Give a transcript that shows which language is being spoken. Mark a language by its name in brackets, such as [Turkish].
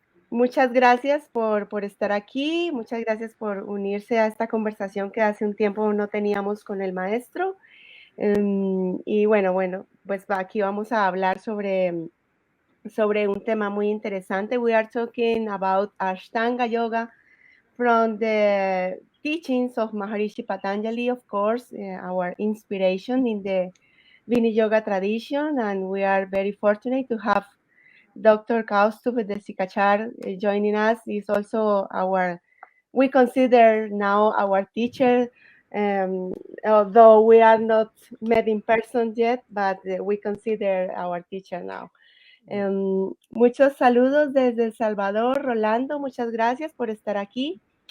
[Spanish] Muchas gracias por estar aquí, muchas gracias por unirse a esta conversación que hace un tiempo no teníamos con el maestro. Y bueno, pues aquí vamos a hablar sobre un tema muy interesante. [English] We are talking about Ashtanga Yoga from the teachings of Maharishi Patanjali, of course, our inspiration in the Vini Yoga tradition, and we are very fortunate to have Dr. Kaustubh Desikachar joining us. Is also we consider now our teacher, although we are not met in person yet, but we consider our teacher now. [Spanish] Muchos saludos desde El Salvador, Rolando, muchas gracias por estar aquí.